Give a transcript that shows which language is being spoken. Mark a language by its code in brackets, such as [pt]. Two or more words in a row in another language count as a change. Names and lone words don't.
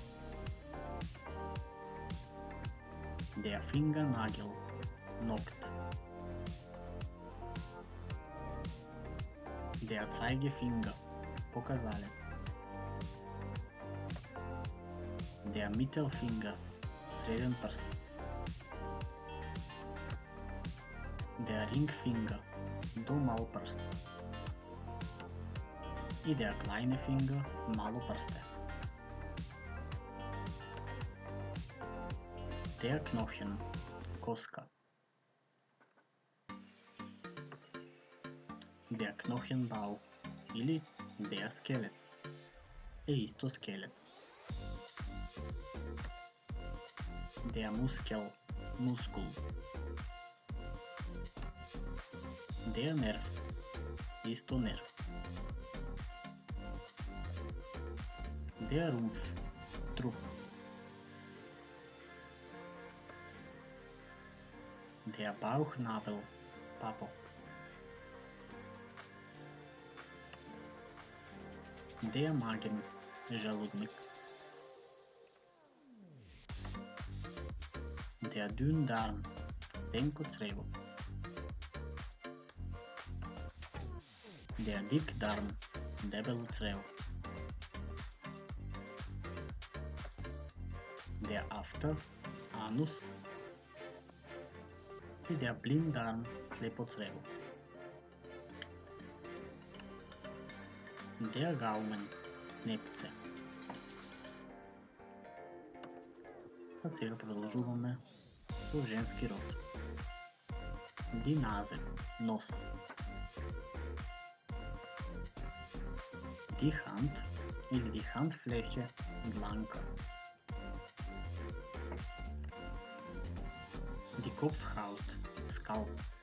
[de] Der Fingernagel, ногт. Der Zeigefinger, показалец. Der Mittelfinger, [mk] среден прст. [de] Der Ringfinger, [mk] домал прст. [de] И der kleine Finger, [mk] мало прсте. [de] Der Knochen, коска. Der Knochenbau [mk] или [de] der Skelett [mk] е исто скелет. [de] Der Muskel, мускул. Der Nerv, [mk] исто нерв. [de] Der Rumpf, труп. Der Bauchnabel, папок. Der Magen, желудник. Der Dünndarm, [mk] тенко црево. [de] Der Dickdarm, [mk] дебело црево. [de] Der After, анус. И der Blinddarm, [mk] слепо црево. [de] Der Gaumen, [mk] непце. А сега продолжуваме со женски род. [de] Die Nase, нос. Die Hand или die Handfläche, дланка. Die Kopfhaut, скалп.